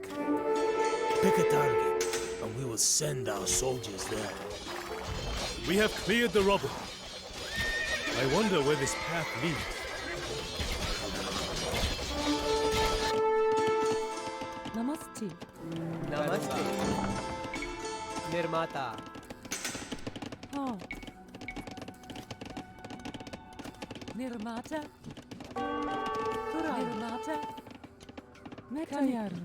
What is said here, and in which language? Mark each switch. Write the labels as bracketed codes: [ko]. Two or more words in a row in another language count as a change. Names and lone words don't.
[en] Pick a target, and we will send our soldiers there. We have cleared the rubble. I wonder where this path leads. Namaste. [hi] नमस्ते. निर्माता. [en] Oh. Nirmata. Turan. Nirmata. Metayarun.